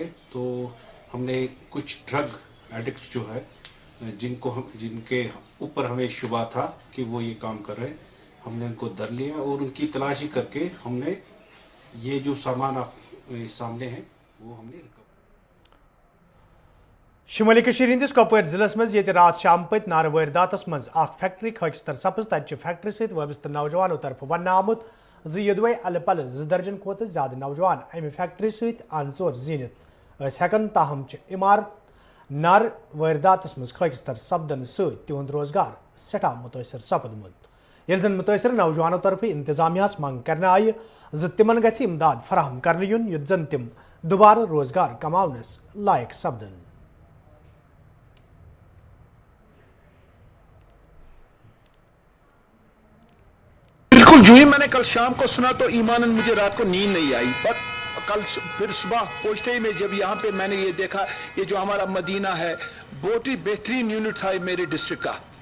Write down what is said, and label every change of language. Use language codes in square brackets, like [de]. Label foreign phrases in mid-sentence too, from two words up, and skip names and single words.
[hi] तो हमने कुछ [en] drug addict [hi] जो है जिनके ऊपर हमें शुबा था कि वो ये काम कर रहे हैं, हमने उनको धर लिया और उनकी तलाशी करके हमने ये जो सामान आप सामने हैं वो हमने [ks] शुमाली कशीर हिंदिस कपवार जिलस मज ये रात शाम पत नार वारदातस मज फैक्ट्री खकस्तर सपज तत फैक्ट्री सहित वबस्त नौजवानों तरफ वन आमुत योदवे अल पल 2 दर्जन खोत ज्यादा नौजवान अमि फैक्ट्री सहित अनचोर जीनित हेकन ताहम इमारत नार वारदातस मज खकस्तर सपदन सहित तिहुंद रोजगार सठा मुतासर सपदमुत। यह मुतासर नौजवानों तरफ इंतजामिया मंग करने आई तिमन गि इमदाद फराहम कर युन युत जन तिम दोबारा रोजगार कमावनस लायक सपदन। [hi] बिल्कुल जो ही मैंने कल शाम को सुना तो ईमानन मुझे रात को नींद नहीं आई। पर कल फिर सुबह पहुंचते ही में जब यहाँ पे मैंने ये देखा, ये जो हमारा मदीना है बहुत ही बेहतरीन यूनिट था मेरे डिस्ट्रिक्ट का।